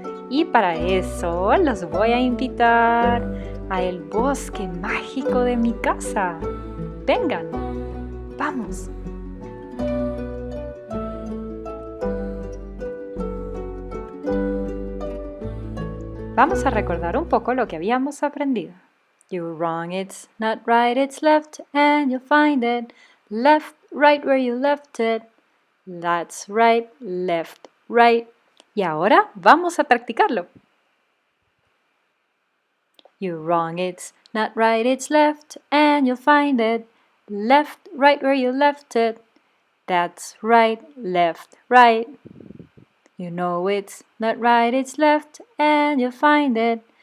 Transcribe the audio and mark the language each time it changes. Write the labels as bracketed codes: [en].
[es] Y para eso los voy a invitar a el bosque mágico de mi casa. Vengan, vamos. Vamos a recordar un poco lo que habíamos aprendido. [en] You're wrong, it's not right, it's left, and you'll find it. Left, right where you left it. That's right, left, right. [es] Y ahora vamos a practicarlo. [en] You're wrong, it's not right, it's left, and you'll find it. Left, right where you left it. That's right, left, right. You know it's not right, it's left, and you'll find it.